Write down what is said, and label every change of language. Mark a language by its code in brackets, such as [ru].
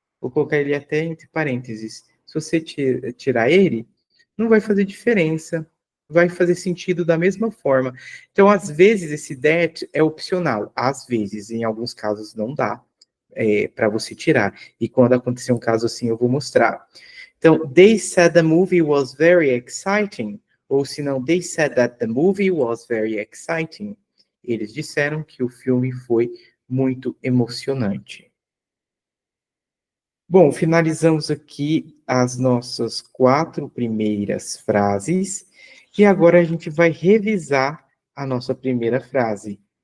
[pt] Vou colocar ele até entre parênteses. Se você tirar ele, não vai fazer diferença. Vai fazer sentido da mesma forma. Então, às vezes, esse that é opcional. Às vezes, em alguns casos, não dá para você tirar. E quando acontecer um caso assim, eu vou mostrar. [en] Então, they said the movie was very exciting. [pt] Ou se não, [en] they said that the movie was very exciting. [pt] Eles disseram que o filme foi muito emocionante. Bom, finalizamos aqui as nossas 4 primeiras frases e agora a gente vai revisar a nossa primeira frase.